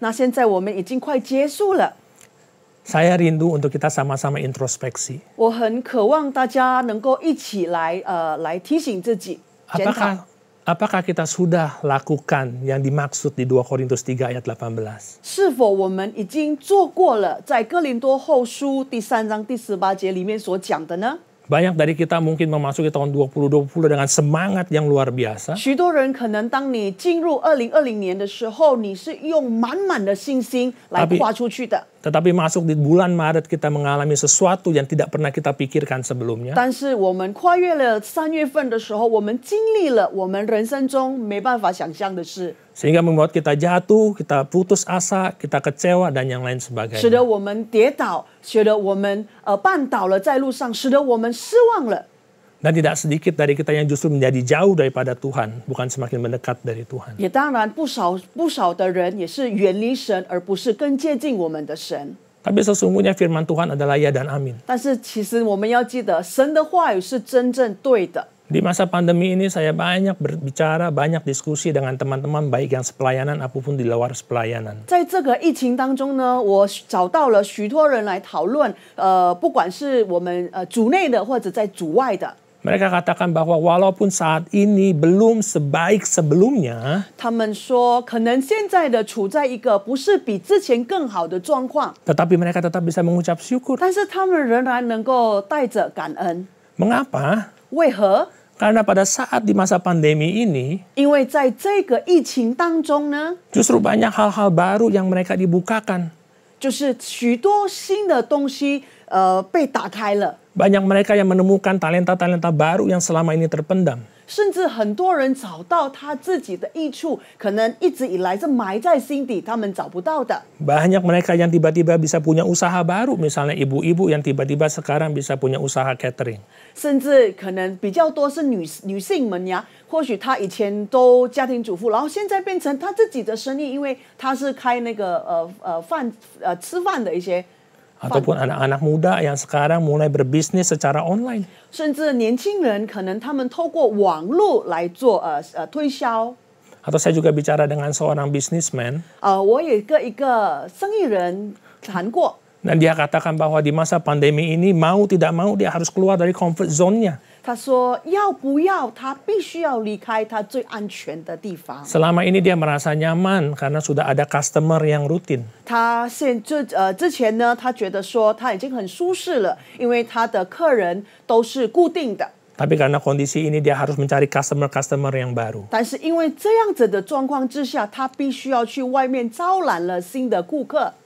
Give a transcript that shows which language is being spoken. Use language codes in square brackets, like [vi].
[zh] 那现在我们已经快结束了， [id] Saya rindu untuk kita sama-sama introspeksi. [zh] 我很渴望大家能够一起来提醒自己检讨。 [id] Apakah kita sudah lakukan yang dimaksud di 2 Korintus 3 ayat 18? [zh] 是否我们已经做过了在哥林多后书第3章第18节里面所讲的呢？ [id] Banyak dari kita mungkin memasuki tahun 2020 dengan semangat yang luar biasa. [zh] 许多人可能当你进入2020年的时候，你是用满满的信心来跨出去的。 [id] Tetapi masuk di bulan Maret kita mengalami sesuatu yang tidak pernah kita pikirkan sebelumnya. [zh] 但是我们跨越了3月份的时候，我们经历了我们人生中没办法想象的事， [id] Sehingga membuat kita jatuh, kita putus asa, kita kecewa, dan yang lain [zh] 使 [id] sebagainya. [zh] 得我们跌倒，使得我们绊倒了在路上，使得我们失望了。 [id] Dan tidak sedikit dari kita yang justru menjadi jauh daripada Tuhan, bukan semakin mendekat dari Tuhan. [zh] 也当然不少的人也是远离神，而不是更接近我们的神。 [id] Tapi sesungguhnya firman Tuhan adalah ya dan amin. [zh] 但是其实我们要记得，神的话语是真正对的。 [id] Di masa pandemi ini saya banyak berbicara, banyak diskusi dengan teman-teman baik yang sepelayanan apapun di luar sepelayanan. [zh] 在这个疫情当中呢，我找到了许多人来讨论，不管是我们组内的或者在组外的。 [id] Mereka katakan bahwa walaupun saat ini belum sebaik sebelumnya, [zh] 他们说，可能现在的处在一个不是比之前更好的状况， [id] tetapi mereka tetap bisa mengucap syukur. [zh] 但是他们仍然能够带着感恩。 [id] Mengapa? [zh] 为何？ [id] Karena pada saat di masa pandemi ini, [zh] 因为在这个疫情当中呢， [id] justru banyak hal-hal baru yang mereka dibukakan. [zh] 就是许多新的东西被打开了， [id] Banyak mereka yang menemukan talenta-talenta baru yang selama ini terpendam. [zh] 甚至很多人找到他自己的益处，可能一直以来是埋在心底，他们找不到的。 [id] Banyak mereka yang tiba-tiba bisa punya usaha baru, misalnya ibu-ibu yang tiba-tiba sekarang bisa punya usaha catering. [zh] 甚至可能比较多是女性们呀，或许她以前都家庭主妇，然后现在变成她自己的生意，因为她是开那个吃饭的一些。 [id] Ataupun anak-anak muda yang sekarang mulai berbisnis secara online. [zh] 甚至年轻人可能他们透过网络来做推销。 [id] Atau saya juga bicara dengan seorang businessman. [zh] 我也跟一个生意人谈过。 [id] Dan dia katakan bahwa di masa pandemi ini mau tidak mau dia harus keluar dari comfort zone-nya. [zh] 他说要不要他必须要离开他最安全的地方。 [id] Selama ini dia merasa nyaman karena sudah ada customer yang rutin. [zh] 他之前呢，他觉得说他已经很舒适了，因为他的客人都是固定的。 [id] Tapi karena kondisi ini dia harus mencari customer yang baru. [zh] 但是因为这样子的状况之下，他必须要去外面招揽了新的顾客。